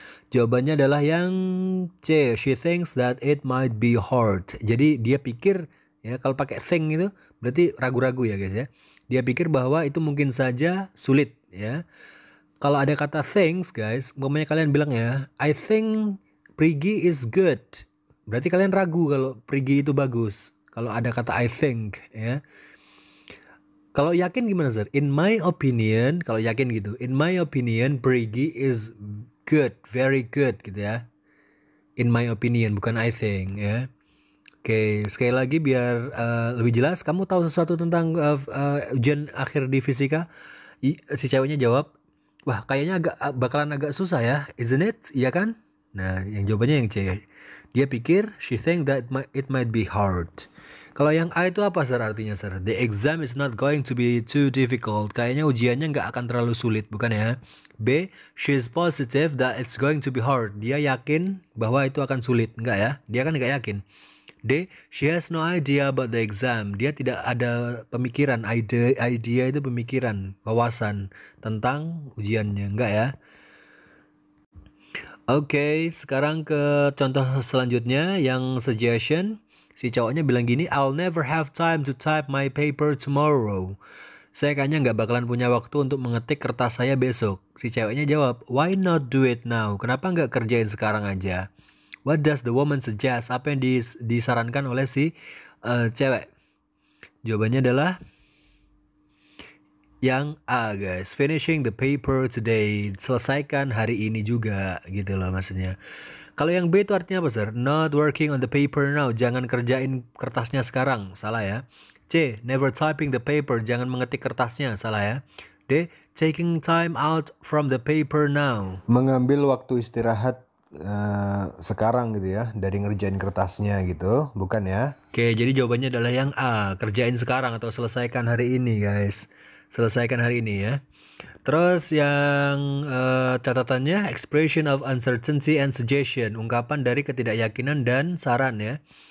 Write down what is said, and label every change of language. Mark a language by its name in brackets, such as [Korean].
[Indonesian] Jawabannya adalah yang C. [English] She thinks that it might be hard. [Indonesian] Jadi dia pikir ya kalau pakai think itu berarti ragu-ragu ya guys ya. Dia pikir bahwa itu mungkin saja sulit ya. Kalau ada kata thanks guys, umpamanya kalian bilang ya, [English] I think Prigi is good. [Indonesian] Berarti kalian ragu kalau Prigi itu bagus. Kalau ada kata I think ya. Kalau yakin gimana sir? [English] In my opinion, [Indonesian] kalau yakin gitu, [English] in my opinion Prigi is good, very good gitu ya. In my opinion, [Indonesian] bukan [English] I think ya. [Indonesian] Oke, sekali lagi biar lebih jelas, kamu tahu sesuatu tentang ujian akhir di fisika? Si ceweknya jawab, wah kayaknya bakalan agak susah ya, [English] isn't it? [Indonesian] Iya kan? Nah, yang jawabannya yang C. Dia pikir, [English] she think that it might be hard. [Indonesian] Kalau yang A itu apa sir artinya sir? [English] The exam is not going to be too difficult. [Indonesian] Kayaknya ujiannya nggak akan terlalu sulit, bukan ya? [English] B, she is positive that it's going to be hard. [Indonesian] Dia yakin bahwa itu akan sulit, enggak ya? Dia kan nggak yakin. [English] D, she has no idea about the exam. [Indonesian] Dia tidak ada pemikiran, idea itu pemikiran, wawasan tentang ujiannya, enggak ya? Oke, sekarang ke contoh selanjutnya yang suggestion. Si cowoknya bilang gini, [English] I'll never have time to type my paper tomorrow. [Indonesian] Saya kayaknya nggak bakalan punya waktu untuk mengetik kertas saya besok. Si ceweknya jawab, [English] why not do it now? [Indonesian] Kenapa nggak kerjain sekarang aja? [English] What does the woman suggest? [Indonesian] Apa yang disarankan oleh si cewek? Jawabannya adalah Yang A guys, [English] finishing the paper today, [Indonesian] selesaikan hari ini juga gitu loh maksudnya. Kalau yang B itu artinya apa sir? [English] Not working on the paper now, [Indonesian] jangan kerjain kertasnya sekarang, salah ya. C, [English] never typing the paper, [Indonesian] jangan mengetik kertasnya, salah ya. [English] D, taking time out from the paper now, [Indonesian] mengambil waktu istirahat sekarang gitu ya dari ngerjain kertasnya gitu, bukan ya? Oke, jadi jawabannya adalah yang A, kerjain sekarang atau selesaikan hari ini guys. Selesaikan hari ini ya. Terus yang catatannya [English] expression of uncertainty and suggestion, [Indonesian] ungkapan dari ketidakyakinan dan saran ya.